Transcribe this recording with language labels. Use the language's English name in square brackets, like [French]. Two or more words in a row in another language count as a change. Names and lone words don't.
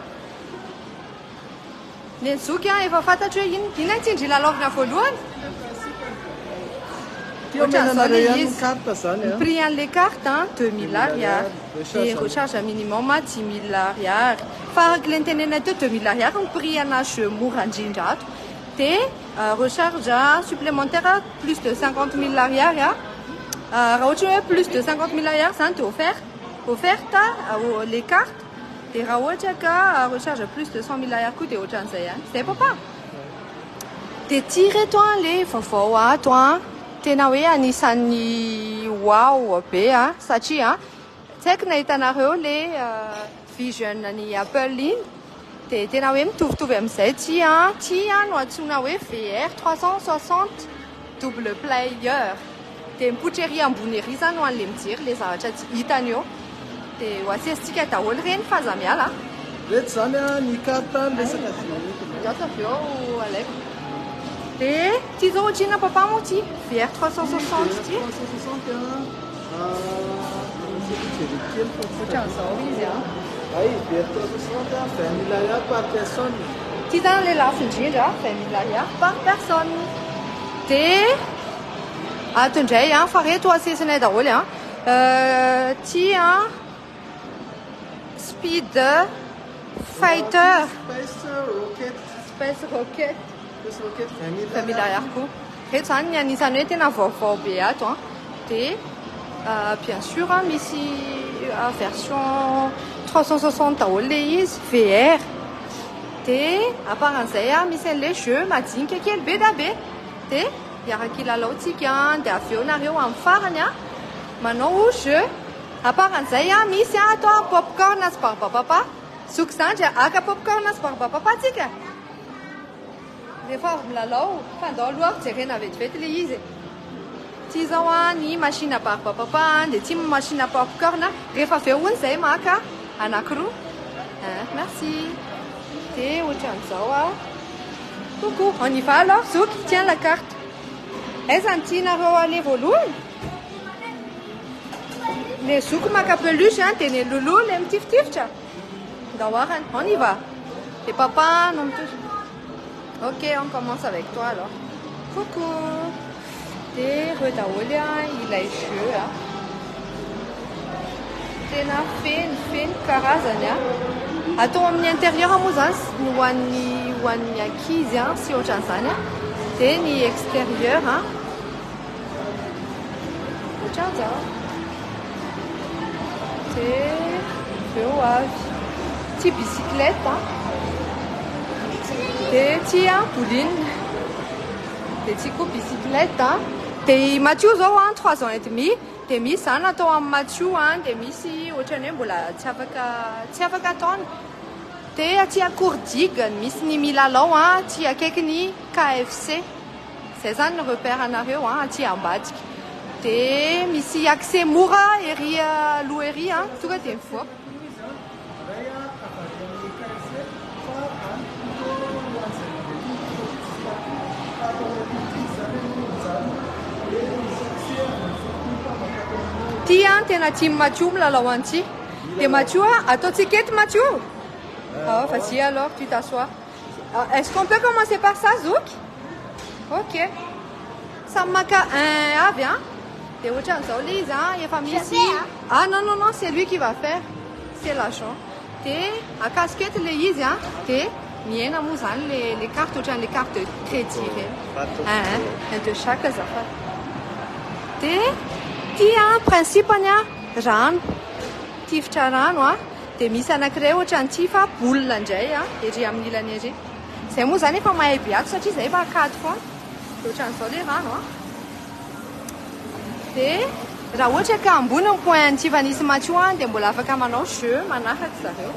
[Malagasy] Le Zoky efa fantatro hoe inona tsindry lalaovina voalohany. Ohatran'izao le izy. Ny prix an'le carte 2 000 ariary. De [French] recharge minimum [Malagasy] 10 000 ariary. Farak le nitenenay teo 2 000 ariary ny prix ana jeu mora indrindra ato. De [French] recharge supplémentaire plus de 50 000 ariary. [Malagasy] Raha ohatra hoe [French] plus de [Malagasy] 50 000 ariary zany de [French] offerte les cartes. [Malagasy] De raha ohatra ka [French] recharge plus de [Malagasy] 100 000 ariary koa de ohatran'izay zay papa. De ty reto le vaovao ato tena hoe anisan'ny wow be satria tsy haiko nahitanareo le vision ny Apple iny de tena hoe mitovitovy amin'izay ty no antsoina hoe VR 360 [English] double player. [Malagasy] De mipoitra ery ambony ery zany ho an'le mijery le zavatra tsy hitany eo. De ho asesitsika daholo reny faza miala. Reto zany ny carte resaka Gata avy eo alaiko. De ty zao ohatrina papa moa ty VR 360 ty. 360 Ohatran'izao izy Ay, VR 360 20 000 ariary [French] par personne. [Malagasy] Ty zany le lafo indrindra 20 000 ariary [French] par personne. [Malagasy] De ato indray fa reto asesinay daholo ty Speed Fighter Space Rocket 20 000 ariary koa. Reto zany ny anisany hoe tena vaovao be ato de [French] bien sûr [Malagasy] misy version 360 daholo le izy VR. De aparan'izay misy an'le jeu madinika kely be da be. De iaraka ilalaotsika de avy eo nareo amin'ny farany manao jeu. Aparan'izay misy ato popcorn sy barbapapa. Zokisanjy aka popcorn sy barbapapa tsika. Rehefa avy milalao fandao aloha jerena vetivety le izy. Ty zao ny machine barbapapa de ty machine popcorn. Rehefa avy eo ony zay maka anankiroa. Merci. De ohatran'izao [French] coucou, on y va alors Zoky, tiens la carte. [Malagasy] Aiza ny tianareo ale voalohany? Le Zoky maka peluche de le loulou le mitiftifitra. [French] Dawarany, on y va. Et papa non touche. Ok, on commence avec toi alors. Coucou. [Malagasy] De redaholo ilay jeu tena feno karazany atao amin'ny intérieur moa zany ho an'ny ankizy sy ohatran'izany de ny extérieur ohatran'izao de eo avy ty bicyclette de ty boline dia tsy koa bicyclette dia Mathieu zao 3 [French] ans et demi [Malagasy] dia misy zany atao amin'ny Mathieu dia misy ohatrany hoe mbola tsy afaka ataony dia aty Courdigny misy ny milalao aty akaiky ny KFC zay zany ny repère anareo aty ambadika dia misy accès mora ery aloha ery tonga dia mivoaka. Ty tena team Mathieu milalao anty dia Mathieu ataontsika eto Mathieu. [French] Vas-y alors, tu t'assois. Est-ce qu'on peut commencer par ça, Zouk? Ok. [Malagasy] Ça maka avy dia ohatran'izao le izy efa misy. [French] Ah non, c'est lui qui va faire. C'est l'argent. [Malagasy] Dia casquette le izy dia miena moa zany [French] les cartes [Malagasy] ohatran'le [French] carte de crédit [Malagasy] reny. De chaque zafady. Dia ty principany rano. Tifitra rano dia misy anankiray ohatran'ity fa boulina indray ery amin'ny ilany ery. Zay moa zany efa mahay biato satria zay efa akady foana. Dia ohatran'izao le rano dia raha ohatra ka ambony ny point Tifanisy Mathieu dia mbola afaka manao jeu manaraka zareo.